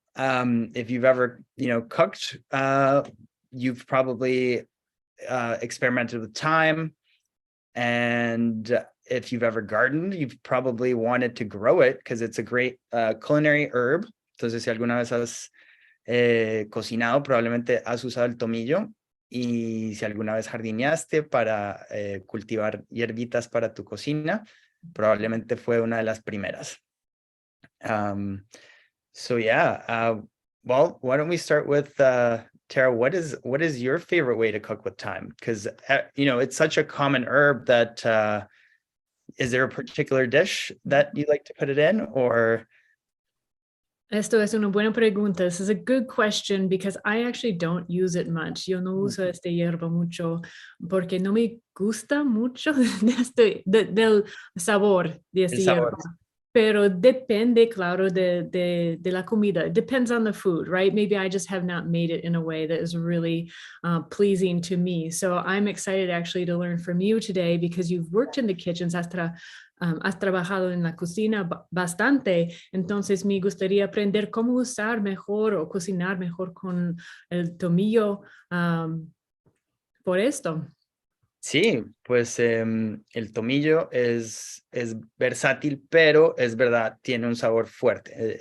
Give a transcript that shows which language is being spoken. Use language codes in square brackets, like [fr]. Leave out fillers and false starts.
[en] If you've ever, cooked, you've probably experimented with thyme. And if you've ever gardened, you've probably wanted to grow it because it's a great culinary herb. [es] Entonces, si alguna vez has cocinado, probablemente has usado el tomillo, y si alguna vez jardineaste para cultivar hierbitas para tu cocina, probablemente fue una de las primeras. [en] So yeah, well, why don't we start with Tara? What is your favorite way to cook with thyme? Because it's such a common herb that is there a particular dish that you like to put it in, or? [es] Esto es una buena pregunta. [en] This is a good question because I actually don't use it much. [es] Yo no uso esta hierba mucho porque no me gusta mucho del sabor de esta hierba. Pero depende, claro, de la comida. [en] It depends on the food, right? Maybe I just have not made it in a way that is really pleasing to me. So I'm excited actually to learn from you today because you've worked in the kitchens, [es] has trabajado en la cocina bastante. Entonces me gustaría aprender cómo usar mejor o cocinar mejor con el tomillo por esto. Sí, pues el tomillo es versátil, pero es verdad, tiene un sabor fuerte.